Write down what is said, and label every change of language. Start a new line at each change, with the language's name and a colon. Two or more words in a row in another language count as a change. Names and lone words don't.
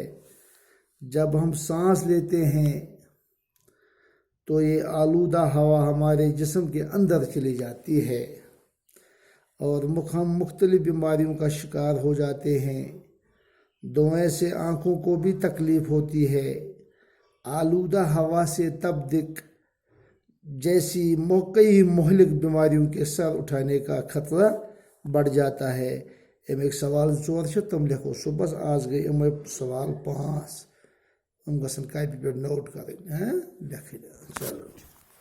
Urdu: جب ہم سانس لیتے ہیں تو یہ آلودہ ہوا ہمارے جسم کے اندر چلی جاتی ہے اور ہم مختلف بیماریوں کا شکار ہو جاتے ہیں۔ دھویں سے آنکھوں کو بھی تکلیف ہوتی ہے۔ آلودہ ہوا سے تپدق جیسی کئی مہلک بیماریوں کے سر اٹھانے کا خطرہ بڑھ جاتا ہے۔
Kashmiri: امیک سوال 4 چھِ تِم لیکھو صبحس، آز گٔے یِمے سوال 5 یِم گژھن کاپی پٮ۪ٹھ نوٹ کَرٕنۍ لیکھٕنۍ۔
Urdu: چلو